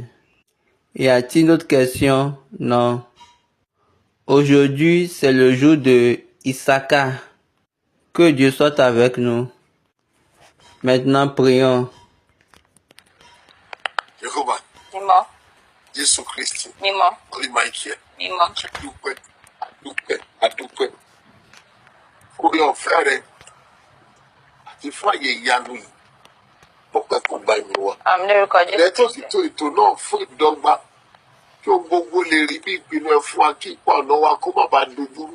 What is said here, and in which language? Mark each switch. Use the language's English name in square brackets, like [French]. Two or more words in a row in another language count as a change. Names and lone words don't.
[French] Y a-t-il une autre question? Non. Aujourd'hui, c'est le jour de Issachar. Que Dieu soit avec nous. Maintenant, prions. Jehova, Dis-moi, [Yoruba] Jésù Kristi. Mímọ́. Orí Michael. Mímọ́. Adúpẹ́. Orí ọ̀fẹ́ rẹ àti fún àyè ìyanu yìí. Ọpẹ́ kò gba ìmọ̀ wa. Àmín lórúkọ Jésù. Ẹ tó sì tó ètò náà fún ìdọ́gba kí ohun gbogbo lè rí bí ìpinnu ẹ fún wa kí ipa ọ̀nà wa kó má bàa dojú rú.